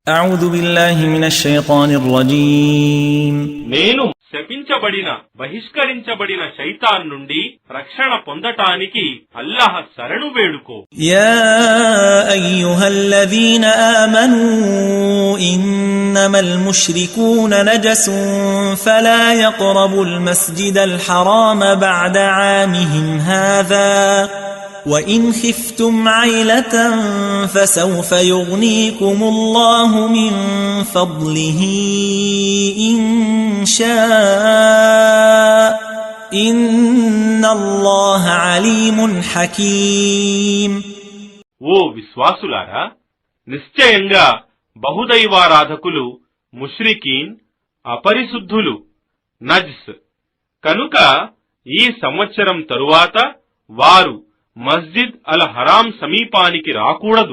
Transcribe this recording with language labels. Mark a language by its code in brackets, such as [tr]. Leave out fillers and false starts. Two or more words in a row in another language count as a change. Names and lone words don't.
[ar] أعوذ بالله من الشيطان الرجيم [te] నేను శపించబడిన బహిష్కరించబడిన శైతాన్ నుండి రక్షణ పొందటానికి అల్లాహ్ శరణు వేడుకో. [ar] يا أيها الذين آمنوا إنما المشركون نجس فلا يقربوا المسجد الحرام بعد عامهم هذا وإن خفتم عيلة فسوف يغنيكم الله من فضله إن شاء إن الله عليم حكيم. [te] ఓ విశ్వాసులారా, నిశ్చయంగా బహుదైవారాధకులు ముష్రికీన్ అపరిశుద్ధులు నజ్స్ కనుక ఈ సంవత్సరం తరువాత వారు మస్జిద్ అల్ హరాం సమీపానికి రాకూడదు.